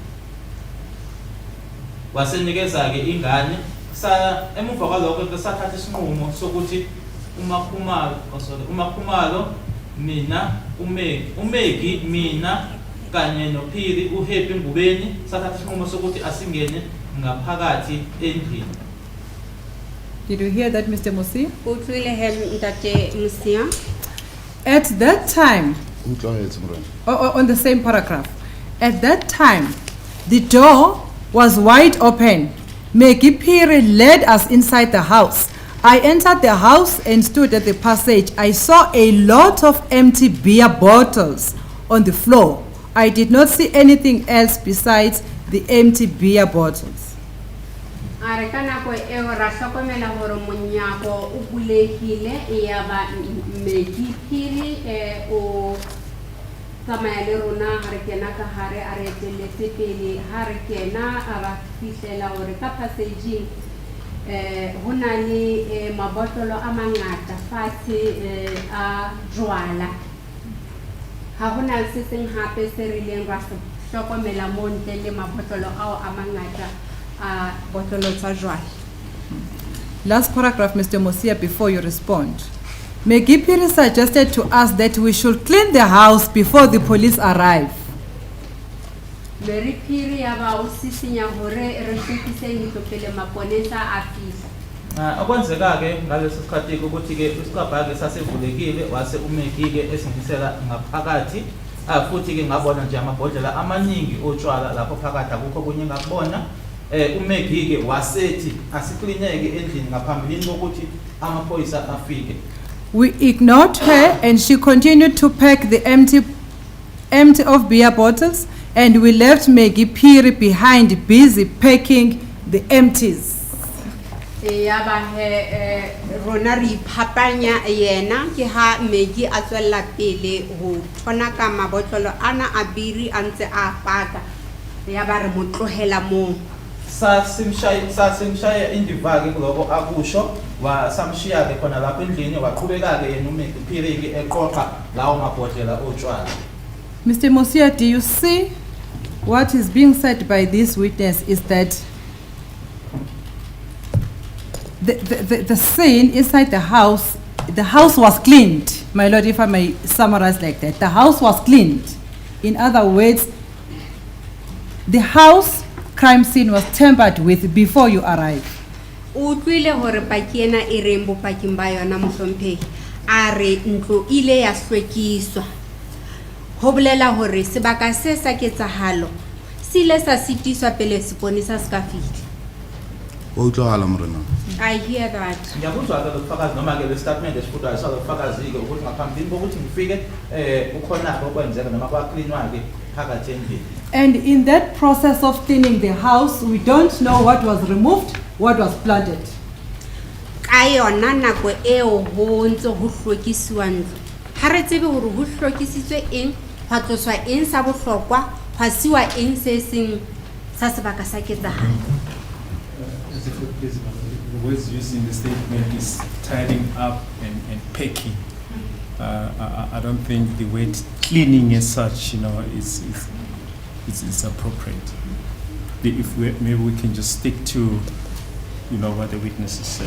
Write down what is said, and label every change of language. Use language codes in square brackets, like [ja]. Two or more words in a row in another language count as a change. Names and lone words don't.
[zu] wasenikeza ke ingane emuva kwalokho ke sathatha isinqumo sokuthi uMakhumalo mina uMegi mina kanye noPhiri uHappy Ngubeni sathatha isinqumo sokuthi asingene ngaphakathi endlini. [en] Did you hear that, Mr. Musi? At that time, on the same paragraph, at that time, the door was wide open. Megi Phiri led us inside the house. I entered the house and stood at the passage. I saw a lot of empty beer bottles on the floor. I did not see anything else besides the empty beer bottles. [st] Arekana ko ra hlokomela hore monyako o bulehile ya ba Megi Phiri o tsamaya le rona ha re kena ka hare a re etelletse pele ha re kena a ba fihlela hore ka passage ho na le mabotolo a mangata fatshe a jwala ha hona se seng hape se rileng ra hlokomela mo ntle le mabotolo ao a mangata. [en] Last paragraph, Mr. Musia, before you respond. Megi Phiri suggested to us that we should clean the house before the police arrive. [st] Mary Phiri ya ba o sisinya hore re hlokise ntlo pele maponesa a fihla. [zu] Okwenzeka-ke ngaleso sikhathi-ke ukuthi-ke isikabha-ke sasivulekile wase umeki-ke esingisela ngaphakathi futhi-ke ngabona nje amabhodlela amaningi otshwala lapho phakathi akukho okunye ngakubona. Umeki-ke wasethi asiklineke endlini ngaphambilini kokuthi amaphoyisa afike. [en] We ignored her and she continued to pack the empty of beer bottles, and we left Maggie Phiri behind busy packing the empties. [st] Ya ba he rona re iphapanya yena ke ha Maggie a tswella pele ho thona ka mabotlolo ana a biri a ntse a paka. Ya ba re mo tlohela mo. [zu] Sasimshaya indiva-ke kuloko akusho wasamshiya-ke khona lapho endlini waqhubeka-ke yena uMaggie Phiri-ke eqoqa lawo mabhodlela otshwala. [en] Mr. Mosia, do you see what is being said by this witness is that the scene inside the house was cleaned. My lord, if I may summarize like that, the house was cleaned. In other words, the house crime scene was tampered with before you arrived. [st] Utlwile hore paki ena e reng bopaking ba yona mohlomphehi a re ntlo ile ya hlwekiswa. Ho bolela hore sebaka se sa ketsahalo se ile sa sitiswa pele seponesa se ka fihla. Wa utlwahala morena. [en] I hear that. [zu] Ngiyakuzwa-ke lokufakazi noma-ke le statement esifutwayo salofakazi-ke ukuthi ngaphambilini kokuthi ngifike ukhona-ke okwenzeka noma kwaklinwa-ke phakathi endlini. [en] And in that process of cleaning the house, we don't know what was removed, what was planted. [st] Ka yona nako eo ho ntse ho hlwekisiwa ntlo. Ha re tsebe hore ho hlwekisitswe eng, hwa tloswa eng sa bohlokwa, hwa siwa eng se seng sa sebaka sa ketsahalo. [en] The words used in the statement is tidying up and packing. I don't think the word cleaning as such, is appropriate. If maybe we can just stick to, what the witnesses said.